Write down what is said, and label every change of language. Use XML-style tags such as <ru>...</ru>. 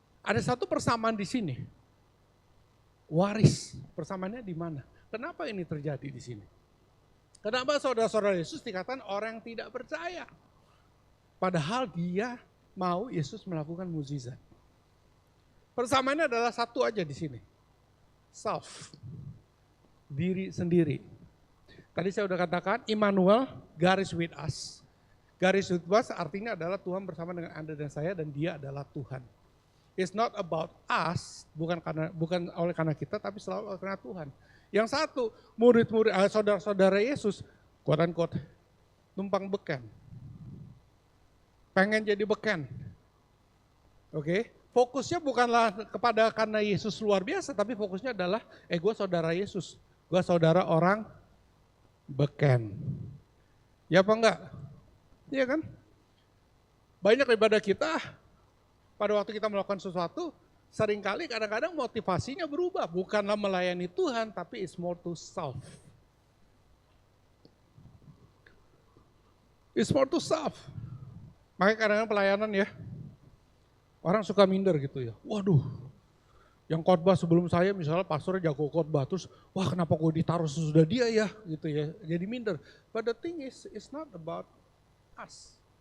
<id>Ada satu persamaan di sini. Waris, persamaannya di mana? Kenapa ini terjadi di sini? Kenapa saudara-saudara Yesus dikatakan orang yang tidak percaya? Padahal dia mau Yesus melakukan mukjizat. Persamaannya adalah satu aja di sini. Self. Diri sendiri. Tadi saya sudah katakan, Immanuel,</id> <en>God is with us. God is with us</en> <id>artinya adalah Tuhan bersama dengan Anda dan saya dan dia adalah Tuhan.</id> <en>It's not about us,</en> <id>bukan oleh karena kita, tapi selalu oleh karena Tuhan. Yang satu, murid-murid, saudara-saudara Yesus, quote-unquote, numpang beken. Pengen jadi beken. Oke, fokusnya bukanlah kepada karena Yesus luar biasa, tapi fokusnya adalah, gue saudara Yesus, gue saudara orang beken. Ya apa enggak? Iya kan? Banyak daripada kita, pada waktu kita melakukan sesuatu, seringkali kadang-kadang motivasinya berubah. Bukanlah melayani Tuhan, tapi</id> <en>it's more to self. It's more to self.</en> <id>Makanya kadang-kadang pelayanan ya, orang suka minder gitu ya. Waduh, yang khotbah sebelum saya misalnya pastornya jago khotbah, terus wah kenapa kok ditaruh sesudah dia ya, gitu ya. Jadi minder.</id> <en>But the thing is, it's not about us.</en>